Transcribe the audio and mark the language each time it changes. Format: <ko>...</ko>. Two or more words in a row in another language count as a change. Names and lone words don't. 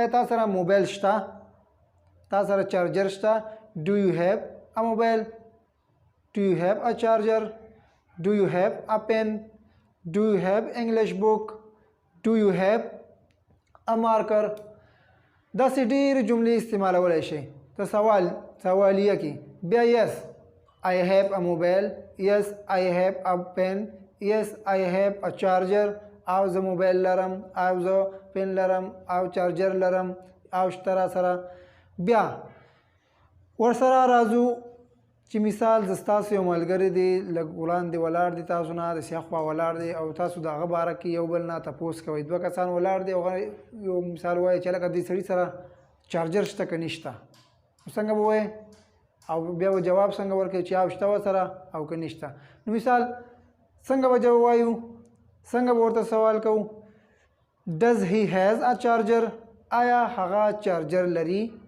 <ps>تا سره موبایل شته تا سره چارجر شته</ps> <en>do you have a mobile do you have a charger do you have a pen do you have English book do you have a marker</en> <ps>داسې ډېرې جملې استعمالولی شئ ته سوالیه کې بیا</ps> <en>yes I have a mobile yes I have a pen yes I have a charger</en> <ps>او زه موبایل لرم او زه پن لرم او چارجر لرم او شته سره بیا ورسره راځو چې مثال زه ستاسو یو ملګری دی لږ وړاندې ولاړ دی تاسو نه د سیخ خوا ولاړ دی او تاسو د هغه باره کې یو بل نه تپوس کوئ دوه کسان ولاړ دی هغه یو مثال وایي چې لکه دې سړي سره چارجر شته که نشته څنګه به وایي او بیا به جواب څنګه ورکوي چې او شته ورسره او که نشته نو مثال څنګه به جواب وایو څنګه به ورته سوال کوو</ps> <en>does he has a charger</en> <ps>آیا هغه چارجر لري</ps>